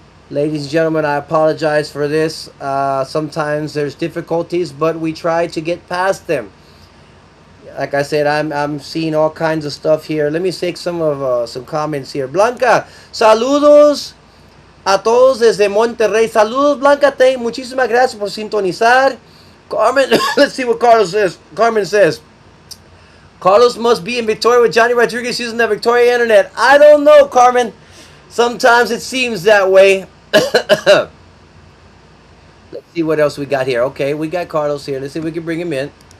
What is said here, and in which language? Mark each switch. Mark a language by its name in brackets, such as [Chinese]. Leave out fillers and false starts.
[English] Ladies and gentlemen, I apologize for this. Sometimes there's difficulties, but we try to get past them. Like I said, I'm seeing all kinds of stuff here. Let me take some comments here. [Spanish] Blanca, saludos a todos desde Monterrey. Saludos, Blanca. Muchísimas gracias por sintonizar. [English] Carmen, let's see what Carlos says. Carmen says, Carlos must be in Victoria with Johnny Rodriguez using the Victoria internet. I don't know, Carmen. Sometimes it seems that way. Let's see what else we got here. Okay, we got Carlos here. Let's see if we can bring him in.